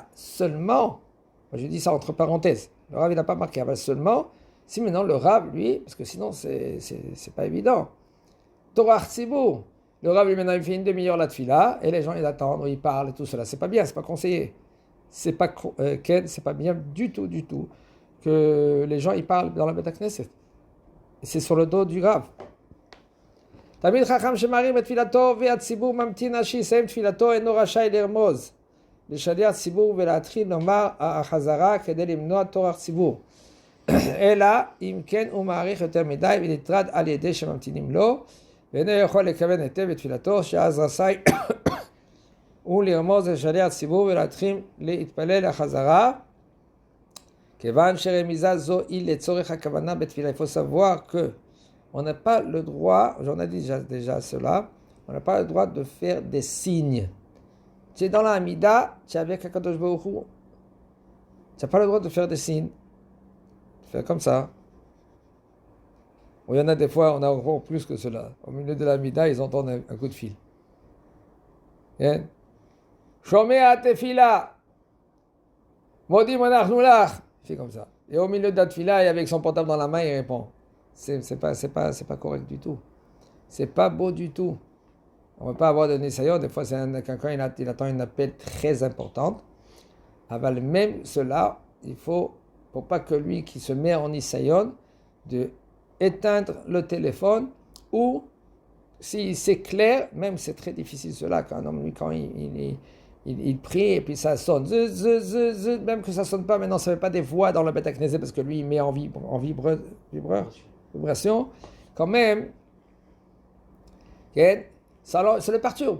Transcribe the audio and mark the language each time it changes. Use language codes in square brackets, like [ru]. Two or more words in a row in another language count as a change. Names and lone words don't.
[fr] Seulement, moi je dis ça entre parenthèses, le rab, il n'a pas marqué, seulement, si maintenant le rab, lui, parce que sinon, c'est pas évident. [he] טורח ציבור, [fr] le rab, lui, maintenant, il fait une demi-heure la tfila, et les gens, ils attendent, ils parlent, et tout cela. C'est pas bien, c'est pas conseillé. C'est pas bien du tout que les gens, ils parlent dans la [he] בית כנסת. [fr] C'est sur le dos du rab. [he] תמיד חכם שמרים את תפילתו והציבור ממתין עד שיסיים תפילתו אינו רשאי לרמוז לשליח ציבור ולהתחיל לומר החזרה כדי למנוע טורח ציבור. אלא אם כן הוא מעריך יותר מדי ונטרד על ידי שממתינים לו ואינו יכול לכוון היטב בתפילתו שאז רשאי הוא לרמוז לשליח ציבור ולהתחיל להתפלל החזרה כיוון שרמיזה זו היא לצורך הכוונה בתפילה. [fr] Il faut savoir que on n'a pas le droit, j'en ai dit déjà cela, on n'a pas le droit de faire des signes. Tu es dans la Hamida, tu es avec [he] הקדוש ברוך הוא, [fr] tu n'as pas le droit de faire des signes. Faire comme ça. Ou il y en a des fois, on a encore plus que cela. Au milieu de la Hamida, ils entendent un coup de fil. [he] שומע תפילה, מודים אנחנו לך. [fr] Il fait comme ça. Et au milieu de la tefila, et avec son portable dans la main, il répond. C'est pas correct du tout. C'est pas beau du tout. On ne va pas avoir de nisayon. Des fois, quelqu'un il attend un appel très important. Avec même cela, il faut, pour pas que lui qui se met en nisayon, de éteindre le téléphone, ou si c'est clair, même c'est très difficile cela, quand il prie et puis ça sonne, même que ça sonne pas, maintenant ça ne fait pas des voix dans le [he] בית כנסת [fr] parce que lui il met en vibration, quand même, ça le perturbe.